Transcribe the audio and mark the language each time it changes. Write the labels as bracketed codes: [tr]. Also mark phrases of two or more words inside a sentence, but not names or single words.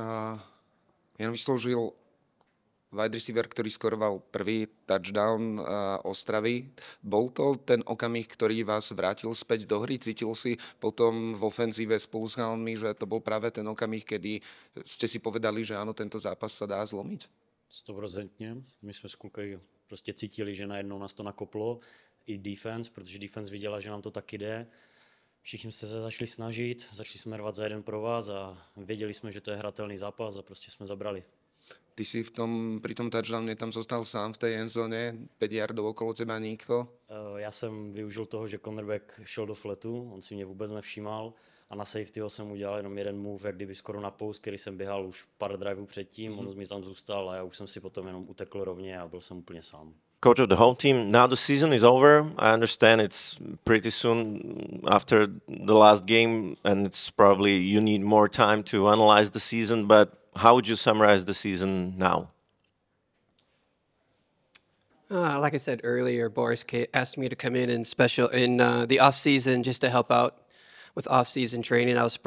[sk] Jan Vyslouzil, [en] wide receiver, [sk] ktorý skoroval prvý touchdown Ostravy. Bol to ten okamih, ktorý vás vrátil späť do hry? Cítil si potom v ofenzíve spolu s chalmi, že to bol práve ten okamih, kedy ste si povedali, že áno, tento zápas sa dá zlomiť? 100%. [cs] My jsme s kluky prostě cítili, že najednou nás to nakoplo. I defense, protože defense viděla, že nám to taky jde. Všichni se začali snažit, začali jsme rvat za jeden pro vás a věděli jsme, že to je hratelný zápas a prostě jsme zabrali. [sk] Ty si pri tom touchdowne tam zostal sám v tej endzone, 5 yardov okolo teba nikto? [cs] Já jsem využil toho, že cornerback šel do fletu, on si mě vůbec nevšímal a na safetyho jsem udělal jenom jeden move, jak kdyby skoro na post, který jsem běhal už pár driveů předtím, on mi tam zůstal a já už jsem si potom jenom utekl rovně a byl jsem úplně sám. [en] Coach of the home team, now the season is over. I understand it's pretty soon after the last game and it's probably you need more time to analyze the season, but how would you summarize the season now? Like I said earlier, Boris asked me to come in the off season just to help out with off season training.